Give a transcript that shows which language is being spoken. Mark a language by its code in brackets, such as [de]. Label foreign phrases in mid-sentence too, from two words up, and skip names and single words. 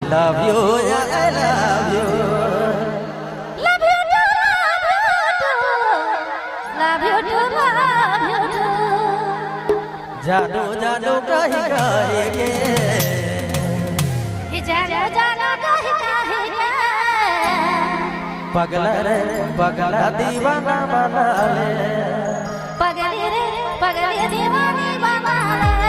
[en] Love you, yeah, I love you. Love you too, love you too, love you too, love you too. [bho] जादू जादू कही कही के जादू जादू कही कही के पगला रे पगला दीवाना बना ले पगली रे पगली दीवानी बना ले